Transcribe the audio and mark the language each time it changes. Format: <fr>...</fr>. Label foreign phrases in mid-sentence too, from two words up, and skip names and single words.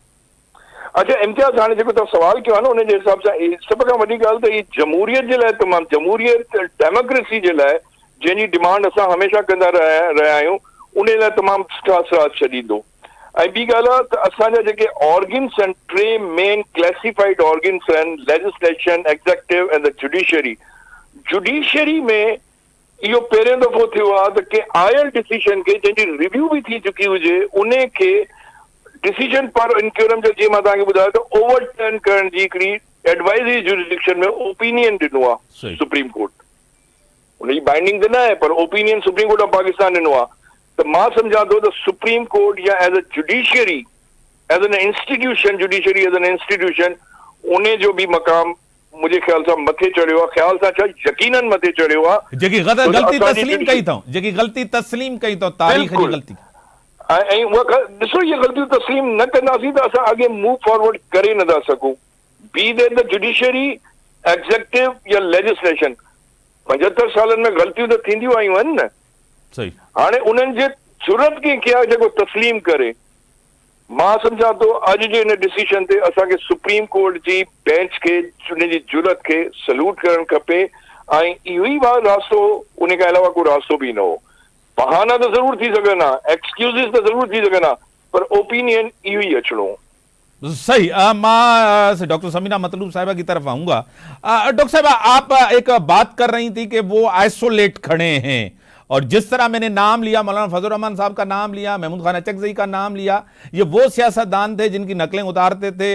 <sd>अच्छा इम्तियाज़, हाणे जेको तव्हां सवाल कयो आहे न, उन जे हिसाब सां सभ खां वॾी ॻाल्हि त ई जमहूरियत जे लाइ तमामु, जमहूरियत डेमोक्रेसी जे लाइ जंहिंजी डिमांड असां हमेशह कंदा रहिया आहियूं, उन लाइ तमामु सुठा असरात छॾींदो। ऐं ॿी ॻाल्हि आहे त असांजा जेके ऑर्गन्स आहिनि, टे</sd> <en>main classified organs</en> <sd>आहिनि,</sd> <en>legislation, executive and the judiciary.</en> <sd>जुडिशरी में इहो पहिरियों दफ़ो थियो आहे त के आयल डिसीजन खे जंहिंजी रिव्यू बि थी चुकी हुजे, उन खे</sd> <en>decision per incuriam</en> <sd>जो, जीअं मां तव्हांखे ॿुधायो त ओवरटर्न करण जी हिकिड़ी</sd> <en>advisory jurisdiction</en> <sd>में ओपिनियन ॾिनो आहे सुप्रीम कोर्ट। उनजी बाइंडिंग त न आहे, पर ओपिनियन सुप्रीम कोर्ट ऑफ पाकिस्तान ॾिनो आहे। त मां सम्झां थो त</sd> <en>सुप्रीम कोर्ट या as a judiciary, as an institution, judiciary as an institution,</en> <sd>उन जो बि मक़ाम मुंहिंजे ख़्याल सां मथे चढ़ियो आहे। ख़्याल सां छा, यकीनन मथे चढ़ियो आहे। जेकी ग़लती तस्लीम कई अथऊं, जेकी ग़लती तस्लीम कई अथऊं, तारीख़ जी ग़लती, ऐं उहा ॾिसो, इहे ग़लतियूं तस्लीम न कंदासीं त असां अॻे</sd> <en>move forward</en> <sd>करे नथा सघूं।</sd> <en>Be they the judiciary, executive ya legislation.</en> <sd>75 सालनि में ग़लतियूं त थींदियूं आयूं आहिनि न। सही, हाणे उन्हनि जे ज़रूरत कंहिंखे आहे जेको तस्लीम करे। मां सम्झां थो अॼु जे हिन डिसीजन ते असांखे सुप्रीम कोर्ट जी बेंच खे, उनजी ज़रूरत खे सल्यूट करणु खपे। ऐं इहो ई रास्तो, उन खां अलावा को रास्तो बि न हो। बहाना तो जरूर थी सघनि, एक्सक्यूज़िस तो जरूर थी सघनि, पर ओपिनियन इहो ही अचणो। सही।</sd> <ur>میں ڈاکٹر ثمینہ مطلوب صاحبہ کی طرف آؤں گا۔ ڈاکٹر صاحبہ، آپ ایک بات کر رہی تھی کہ وہ آئسولیٹ کھڑے ہیں، اور جس طرح میں نے نام لیا، مولانا فضل رحمان صاحب کا نام لیا، محمود خان اچکزئی کا نام لیا، یہ وہ سیاستدان تھے جن کی نقلیں اتارتے تھے.</ur>